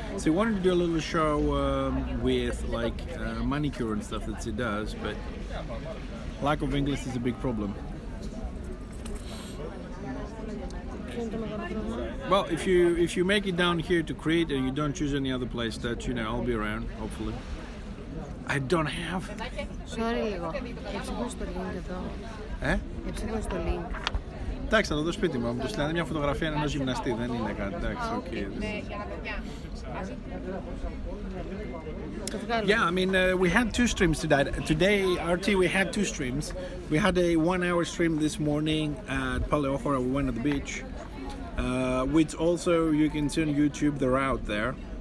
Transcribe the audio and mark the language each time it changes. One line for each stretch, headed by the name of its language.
English: So we wanted to do a little show with like manicure and stuff that she does, but lack of English is a big problem. Well, if you make it down here to Crete and you don't choose any other place, that I'll be around, hopefully. I don't have. Sorry
Greek: λίγο. Έψαχνα στο link εδώ. Έψαχνα στο link. Εντάξει, θα το δω σπίτι μου. Μου το στείλανε μια φωτογραφία ενός γυμναστή. Δεν είναι κάτι. Εντάξει, okay.
English: Yeah, I mean, we had 2 streams today. Today, RT, we had 2 streams. We had a 1-hour stream this morning at Paleochora. We went to the beach, which also you can see on YouTube. They're out there.